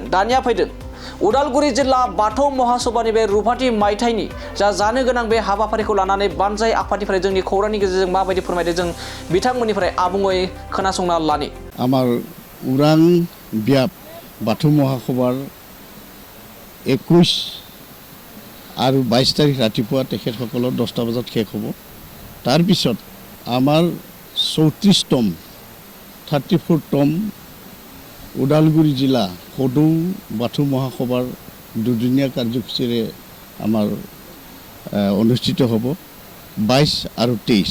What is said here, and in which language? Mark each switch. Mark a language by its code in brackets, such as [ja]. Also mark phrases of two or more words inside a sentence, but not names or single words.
[brx] दानिया फैदों उदालगुरि जिल्ला बाथौ महासभानि बे रुफाथि मायथाइनि जानो गोनां बे हाबाफारिखौ लानानै बानजाय आफादनिफ्राय जोंनि खौरांनि गेजेरजों माबायदि फोरमायदों जों बिथांमोननिफ्राय आबुङै खोनासंना लानि। [as] আমাৰ উৰাং ব্যাপ বাথৌ মহাসভাৰ 21 আৰু 22 তাৰিখ ৰাতিপুৱা তেখেতসকলৰ 10টা বজাত শেষ হ'ব। তাৰ পিছত আমাৰ 34তম 34তম উদালগুৰি জিলা সদৌ বাথৌ মহাসভাৰ দুদিনীয়া কাৰ্যসূচীৰে আমাৰ অনুষ্ঠিত হ'ব 22 আৰু 23।